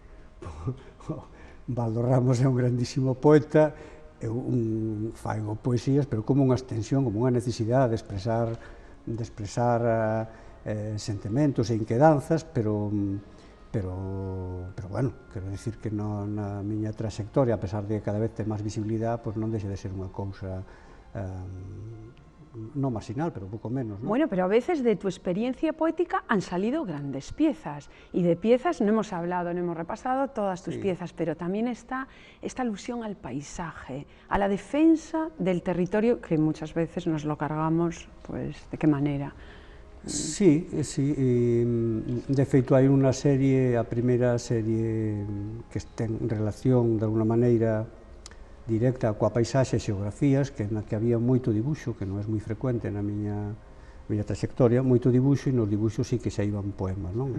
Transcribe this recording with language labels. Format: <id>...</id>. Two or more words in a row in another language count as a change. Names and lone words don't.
<gl>Baldo Ramos é un grandísimo poeta, eu faigo poesías, pero como unha extensión, como unha necesidade de expresar sentimentos e inquedanzas, pero bueno, quero dicir que na miña trayectoria, a pesar de que cada vez ten máis visibilidade, pois non deixa de ser unha cousa no marginal, pero un pouco menos, ¿no?</gl> <es>Bueno, pero a veces de tu experiencia poética han salido grandes piezas, y de piezas no hemos hablado, no hemos repasado todas tus piezas, pero también está esta alusión al paisaje, a la defensa del territorio, que muchas veces nos lo cargamos, pues, ¿de qué manera?</es> <gl>Sí, de feito hai unha serie, a primeira serie que ten relación de alguna maneira directa coa paisaxe e xeografías, na que había moito dibuixo, que non é moi frecuente na miña trayectoria, moito dibuixo, e nos dibuixos sí que</gl> <es>se iban</es> <gl>poemas, non?</gl>